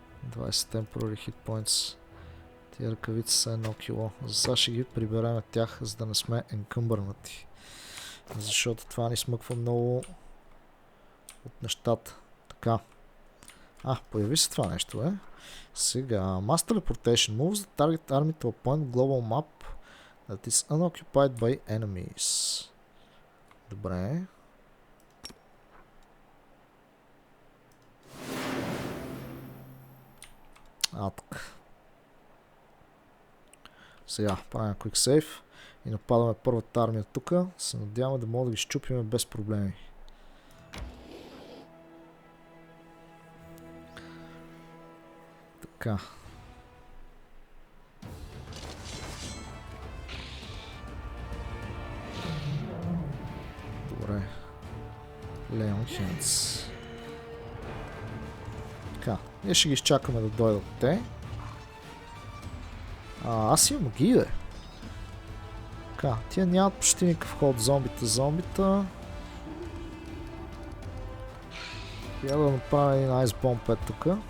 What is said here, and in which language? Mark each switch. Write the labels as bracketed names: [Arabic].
[English] 20 temporary hit points. [Bulgarian] Тия ръкавици са 1 кило. За сега ще ги приберем тях, за да не сме енкъмбърнати. Защото това ни смъква много от нещата. Така. Появи се това нещо, Сега. [English] Mass Teleportation moves the target army to a point global map that is unoccupied by enemies. [Bulgarian] Добре. Така. Сега правим quick save и нападаме първата армия тук. Се надяваме да мога да ги щупим без проблеми. Така. Добре. Leon Hands. Така, ние ще ги изчакаме да дойдат те. Аз имам магии, бе. Така, тия нямат почти никакъв ход. Зомбита. Я да направя един айс бомб тук.